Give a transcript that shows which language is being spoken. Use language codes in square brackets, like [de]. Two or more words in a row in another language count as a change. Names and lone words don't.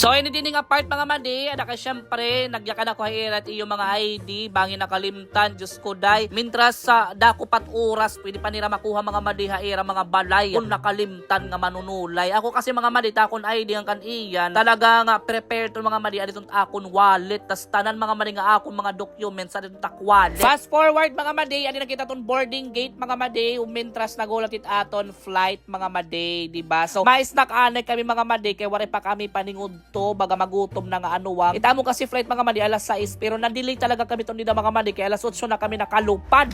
[war] So ini dinhi nga part mga maday ada kay syempre nagyakan ako hirat iyo mga ID bangin nakalimtan Diyos ko day. Mintras sa dako pat oras pwede pa nira makuha mga maday haira mga balay kun nakalimtan nga manunulay. Ako kasi mga maday takon ID ang kan iyan talaga nga prepare to mga maday aditong akon wallet tas tanan mga maday nga akon mga documents sa aditong wallet. [en] Fast forward [war] mga maday adi nakita ton boarding gate mga maday umintras nagulat it aton flight mga maday di ba. So mais anay kami mga maday kay wari pa kami paningud to baga magutom na nga anuwang. Itamo kasi flight mga maday alas 6 pero na-delay talaga kami ton dida mga maday kay alas 8 na kami nakalupad.